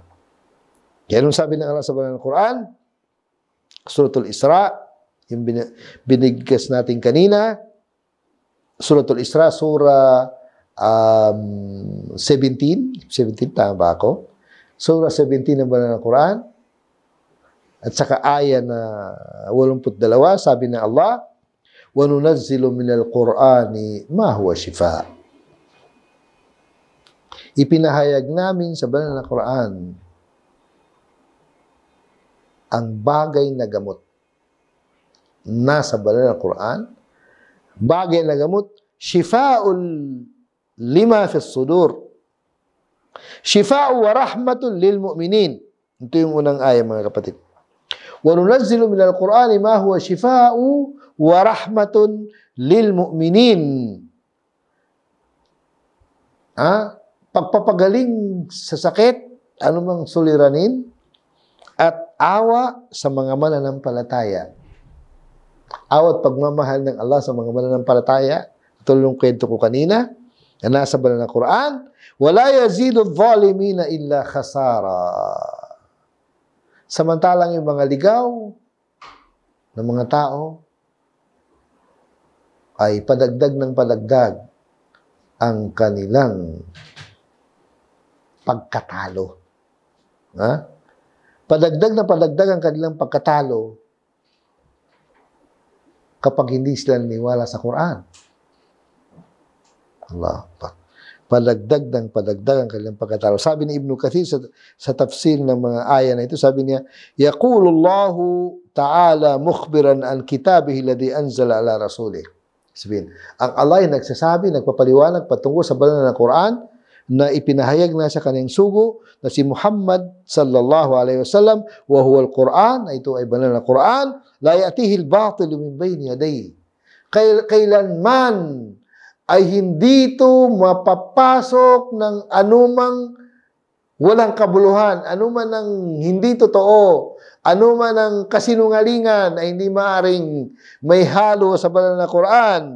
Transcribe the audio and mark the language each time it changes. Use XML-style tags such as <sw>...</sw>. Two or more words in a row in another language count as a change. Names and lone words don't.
<tl>Kaya nung sabi ng Allah sa banal na Quran, Suratul Isra, yung binigkas natin kanina, Suratul Isra, Surah 17, tama ba ako? Surah 17 ng banal na Quran, at saka aya na 82, sabi ng Allah,</tl> <ar>وَنُنَزِّلُ مِنَ الْقُرْآنِ مَا هُوَ شِفَاءٌ.</ar> <tl>Ipinahayag namin sa banal na Quran ang bagay na gamot. Nasa banal na Quran, bagay na gamot,</tl> <ar>شفاء لما في الصدور. شفاء ورحمة للمؤمنين.</ar> <tl>Ito yung unang aya, mga kapatid.</tl> <ar>وَنُنَزِّلُ مِنَ الْقُرْآنِ مَا هُوَ شِفَاءٌ وَرَحْمَةٌ لِلْمُؤْمِنِينَ.</ar> <tl>Pagpapagaling sa sakit, anumang suliranin, at awa sa mga mananampalataya. Awa at pagmamahal ng Allah sa mga mananampalataya. Ito yung kwento ko kanina, na nasa banal na Quran,</tl> <ar>وَلَا يَزِيدُ الظَّالِمِينَ إِلَّا خَسَارًا.</ar> <tl>Samantalang yung mga ligaw ng mga tao ay padagdag ng padagdag ang kanilang pagkatalo. Padagdag na padagdag ang kanilang pagkatalo kapag hindi sila naniwala sa Quran. Allah. Padagdag ng padagdag ang kanilang pagkatalo. Sabi ni Ibn Kathir sa tafsir ng mga aya na ito, sabi niya,</tl> <ar>يقول الله تعالى مخبرا عن كتابه الذي أنزل على رسوله.</ar> <tl>Sabihin, ang Allah ay nagsasabi, nagpapaliwanag patungkol sa banal na Quran na ipinahayag na sa kanyang sugo na si Muhammad</tl> <ar>صلى الله عليه وسلم وهو القرآن,</ar> <tl>ito ay banal na Quran,</tl> <ar>لا يأتيه الباطل من بين يديه.</ar> <tl>Kailanman ay hindi ito mapapasok ng anumang walang kabuluhan, anuman ng hindi totoo, anuman ng kasinungalingan ay hindi maaring may halo sa banal na Quran.</tl>